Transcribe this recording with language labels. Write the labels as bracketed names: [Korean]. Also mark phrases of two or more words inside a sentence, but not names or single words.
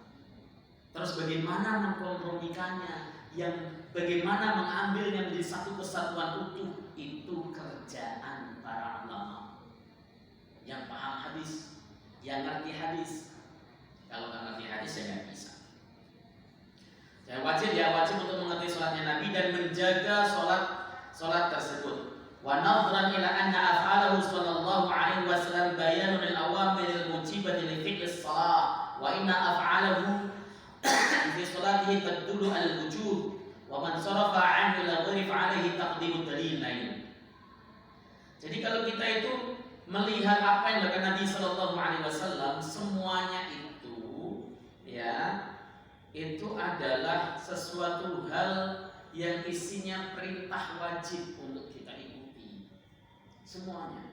[Indonesian] Terus bagaimana mengkompromikannya, yang bagaimana mengambilnya menjadi satu kesatuan utuh, itu kerjaan para ulama yang paham hadis, yang ngerti hadis. Kalau nggak ngerti hadis ya nggak bisa. Wajib untuk mengerti sholatnya Nabi dan menjaga sholat tersebut. [Arabic] ونظرا إلى أن أفعاله صلى الله عليه وسلم بيان الأوامر الموجبة لفعل الصلاة وإن أفعاله في صلاته تدل الوجوب ومن صرف عنه لا غارف عليه تقديم دليل لائن. [Indonesian] Jadi kalau kita itu melihat apa yang dilakukan Nabi [Arabic] صلى الله عليه وسلم, [Indonesian] semuanya itu ya itu adalah sesuatu hal yang isinya perintah wajib untuk kita ikuti semuanya.